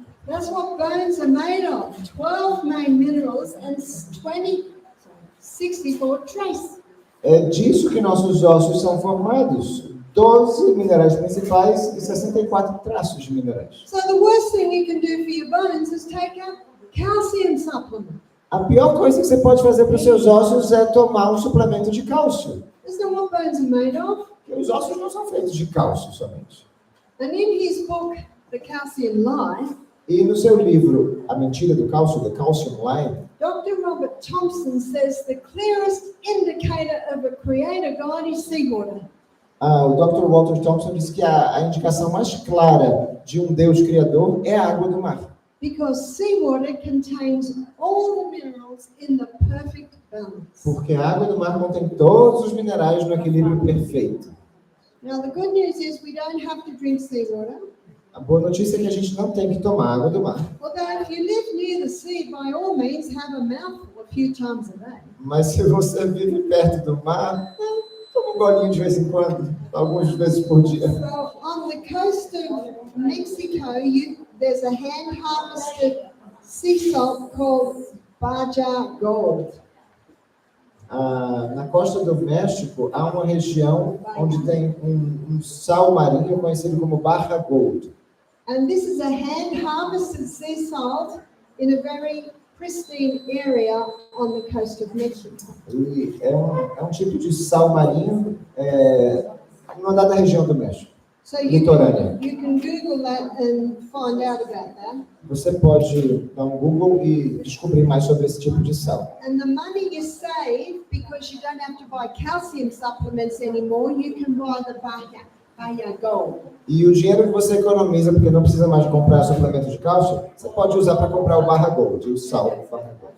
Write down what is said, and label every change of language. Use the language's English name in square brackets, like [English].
[English] That's what bones are made of. 12 main minerals and 64 trace. [Portuguese] É disso que nossos ossos são formados. 12 minerais principais e 64 traços de minerais. [English] So the worst thing you can do for your bones is take a calcium supplement. [Portuguese] A pior coisa que você pode fazer para os seus ossos é tomar um suplemento de cálcio. [English] Isn't that what bones are made of? [Portuguese] Porque os ossos não são feitos de cálcio somente. [English] And in his book, The Calcium Lie, [Portuguese] E no seu livro A Mentira do Cálcio, The Calcium Lie, [English] Dr. Robert Thompson says the clearest indicator of a creator God is seawater. [Portuguese] o Dr. Walter Thompson diz que a indicação mais clara de um Deus criador é a água do mar. [English] Because seawater contains all the minerals in the perfect balance. [Portuguese] Porque a água do mar contém todos os minerais no equilíbrio perfeito. [English] Now, the good news is we don't have to drink seawater. [Portuguese] A boa notícia é que a gente não tem que tomar água do mar. [English] Although if you live near the sea, by all means, have a mouthful a few times a day. [Portuguese] Mas se você vive perto do mar, toma um golinho de vez em quando, algumas vezes por dia. [English] So on the coast of Mexico, there's a hand-harvested sea salt called Baja Gold. [Portuguese] Na costa do México, há uma região onde tem um sal marinho conhecido como Barra Gold. [English] And this is a hand-harvested sea salt in a very pristine area on the coast of Mexico. [Portuguese] E é um tipo de sal marinho não dá da região do México. [English] So you [Portuguese] litorânea. [English] can Google that and find out about that. [Portuguese] Você pode dar um Google e descobrir mais sobre esse tipo de sal. [English] And the money you save, because you don't have to buy calcium supplements anymore, you can buy the Bahia Gold. [Portuguese] E o dinheiro que você economiza, porque não precisa mais comprar suplemento de cálcio, você pode usar para comprar o Barra Gold, o sal Barra Gold.